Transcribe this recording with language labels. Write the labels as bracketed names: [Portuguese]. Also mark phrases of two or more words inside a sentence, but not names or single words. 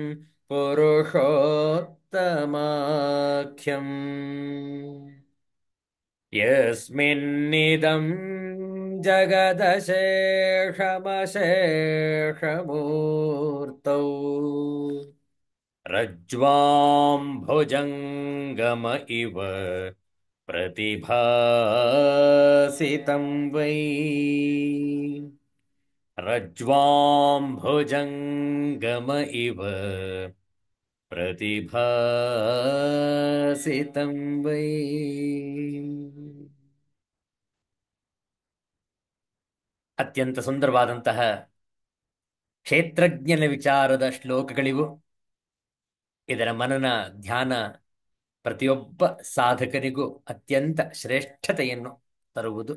[Sanskrit] ಪುರುಷೋತ್ತಮಾಖ್ಯಂ ಯಸ್ಮಿನ್ನಿದಂ ಜಗದಶೇಷಮಶೇಷಮೂರ್ತೌ ರಜ್ವಾಂ ಭುಜಂಗಮ ಇವ ಪ್ರತಿಭಾಸಿತಂ ವೈ रज्ज्वां भुजङ्गम इव प्रतिभासितं वै. [Kannada] ಅತ್ಯಂತ ಸುಂದರವಾದಂತಹ ಕ್ಷೇತ್ರಜ್ಞನ ವಿಚಾರದ ಶ್ಲೋಕಗಳಿವು. ಇದರ ಮನನ ಧ್ಯಾನ ಪ್ರತಿಯೊಬ್ಬ ಸಾಧಕನಿಗೂ ಅತ್ಯಂತ ಶ್ರೇಷ್ಠತೆಯನ್ನು ತರುವುದು.